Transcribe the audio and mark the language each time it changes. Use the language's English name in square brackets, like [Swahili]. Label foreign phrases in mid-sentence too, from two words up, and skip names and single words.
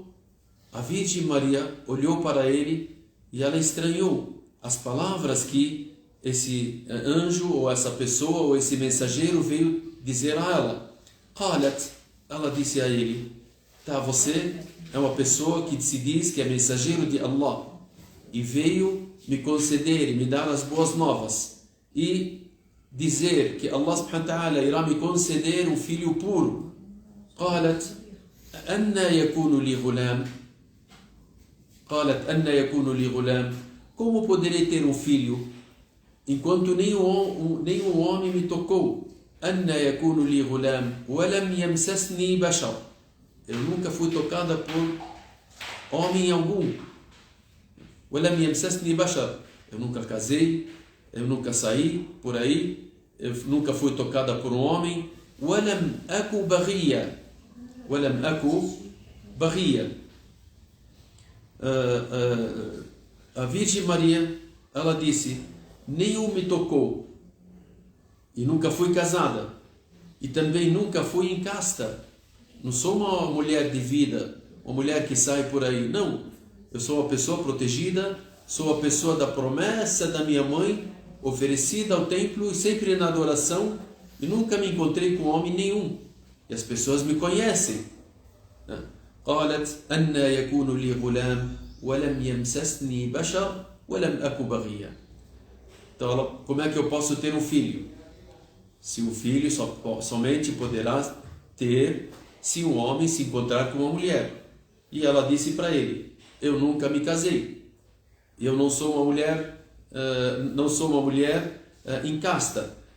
[Portuguese] A Virgem Maria olhou para ele e ela estranhou as palavras que esse anjo ou essa pessoa ou esse mensageiro veio dizer a ela. Qalat, ela disse a ele: Tá, você é uma pessoa que se diz que é mensageiro de Allah e veio me conceder e me dar as boas novas e dizer que Allah [Arabic] سبحانه وتعالى [Portuguese] irá me conceder um filho puro. [Arabic] قالت أن يكون لي غلام قالت أن يكون لي غلام. [Portuguese] Como poderei ter um filho enquanto nenhum homem me tocou? [Arabic] أن يكون لي غلام ولم يمسسني بشر. [Portuguese] Eu nunca fui tocada por homem algum. [Arabic] ولم يمسسني بشر. [Portuguese] Eu nunca casei, eu nunca saí por aí, eu nunca fui tocada por um homem. [Arabic] ولم أكو بغية. ولم أكو بغية. [Portuguese] A Virgem Maria, ela disse, nenhum me tocou e nunca fui casada e também nunca fui incasta. Não sou uma mulher de vida, uma mulher que sai por aí, não. Eu sou uma pessoa protegida, sou a pessoa da promessa da minha mãe, oferecida ao templo e sempre na adoração, e nunca me encontrei com homem nenhum. E as pessoas me conhecem. [Arabic] قالت أن يكون لي غلام ولم يمسسني بشر ولم أكو بغيا. [Portuguese] Então, como é que eu posso ter um filho? Se o filho somente poderá ter se um homem se encontrar com uma mulher. E ela disse para ele, eu nunca me casei. Eu não sou uma mulher, incasta.